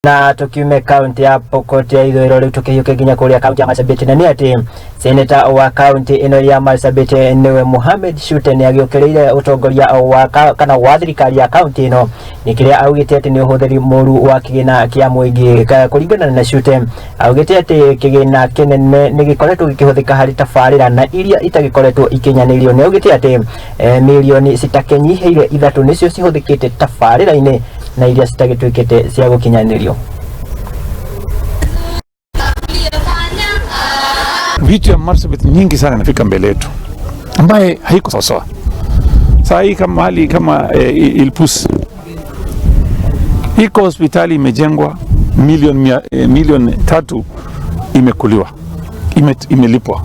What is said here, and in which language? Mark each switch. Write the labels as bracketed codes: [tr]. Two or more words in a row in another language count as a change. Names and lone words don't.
[ki] Na tukiume kaunti ya Pokot ya Ithũĩro rĩu tukĩhiũke nginya kũrĩa kaunti ya Marsabit, na nĩ atĩ seneta wa kaunti ĩno ya Marsabit NIWE MUHAMED CHUTE nĩ agĩũkĩrĩire ũtongoria wa thirikari ya kaunti ĩno nĩ kĩrĩa augĩte atĩ nĩ ũhũthĩri mũru wa kĩgĩna kĩa mũingĩ. Kũringana na CHUTE augĩte atĩ kĩgĩna kĩnene nĩ gĩkoretwo gĩkĩhũthĩka harĩ tabarĩra na iria itagĩkoretwo ikinyanĩirio. Nĩ augĩte atĩ milioni citakĩnyihĩire 3 nĩcio cihũthĩkĩte tabarĩra-inĩ na iria citagĩtuĩkĩte cia gũkinyanĩrio. [sw] Vitu ya Marsabit nyingi sana inafika mbele yetu ambaye haiko sawa. Saa hii kama hali kama Ilpus iko hospitali imejengwa milioni 3 imekuliwa, imelipwa.